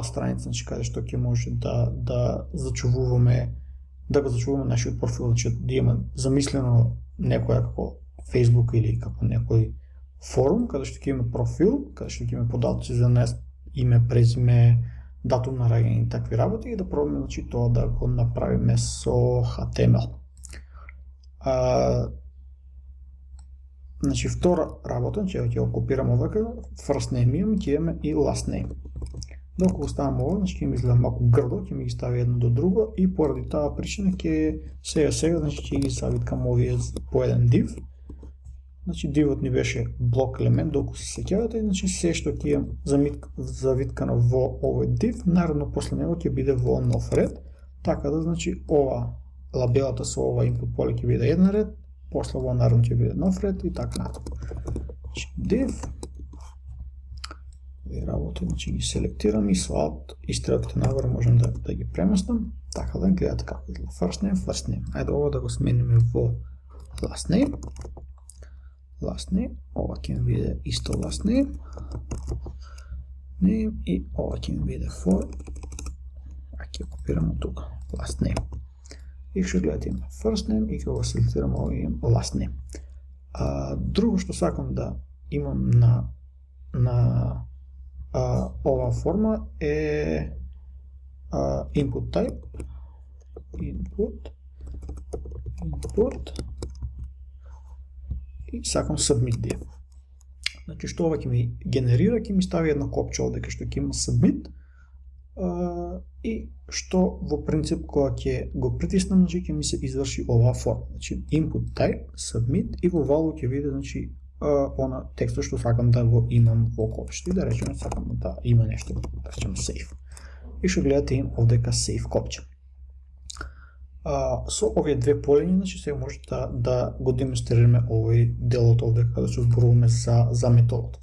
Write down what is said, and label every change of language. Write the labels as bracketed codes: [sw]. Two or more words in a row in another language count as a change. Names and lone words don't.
[mk] страница, значи каде што ќе може да зачувуваме нашиот профил, значи да има замислено некоја како Facebook или како некој форум, каде што ќе има профил, каде што ќе има податоци за нас, име, презиме, датум на раѓање и такви работи и да пробаме значи тоа да го направиме со HTML. Значи втора работа, ќе го копирам овака, [en] first name [mk] имаме, ќе имаме и [en] last name. [mk] Докато оставам ова, значи ќе ми изгледа малку грдо, ќе ми ги стави едно до друго и поради таа причина ќе сега значи ќе ги завиткам овие по еден div. Значи дивот ни беше блок елемент, докато се сеќавате, значи се што ќе имам завиткано во овој div, наредно после него ќе биде во нов ред, така да значи ова лабелата со ова input поле ќе биде еден ред, после во наредно ќе биде нов ред и така натаму. Значи div и работи, значи ги селектирам и со alt и стрелките нагоре можам да ги преместам, така да гледате како изгледа. [en] First name. [mk] Ајде ова да го смениме во [en] last name. [mk] Ова ќе ми биде исто [en] last name [mk] и ова ќе ми биде for, ќе копирам од тука, [en] last name. [mk] И ќе гледате има [en] first name [mk] и ќе го селектирам овој [en] last name. [mk] Друго што сакам да имам на ова форма е [en] input type, input [mk] и сакам [en] submit div. [mk] Значи, што ова ќе ми генерира, ќе ми стави едно копче овде кај што ќе има submit, и што во принцип кога ќе го притиснам, значи ќе ми се изврши оваа форма. Значи [en] input type, submit [mk] и во value ќе биде значи она текстот што сакам да го имам во копчето и да речеме сакам да има нешто, да речеме save. И што гледате им овдека save копче. Со овие две полиња, значи сега може да го демонстрираме овој делот овдека да се зборуваме за методот.